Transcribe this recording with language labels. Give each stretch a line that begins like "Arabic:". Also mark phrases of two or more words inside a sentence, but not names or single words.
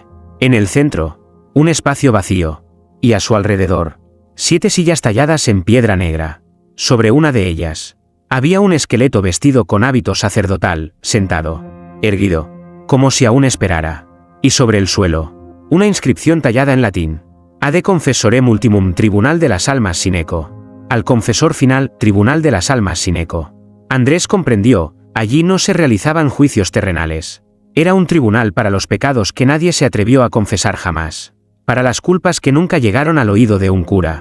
Spanish: En el centro, un espacio vacío, y a su alrededor, 7 sillas talladas en piedra negra. Sobre una de ellas, había un esqueleto vestido con hábito sacerdotal, sentado, erguido, como si aún esperara. Y sobre el suelo, una inscripción tallada en latín:
Latin: Ad confessorem ultimum
Spanish: tribunal de las almas sin eco. Al confesor final, tribunal de las almas sin eco. Andrés comprendió, allí no se realizaban juicios terrenales. Era un tribunal para los pecados que nadie se atrevió a confesar jamás, para las culpas que nunca llegaron al oído de un cura.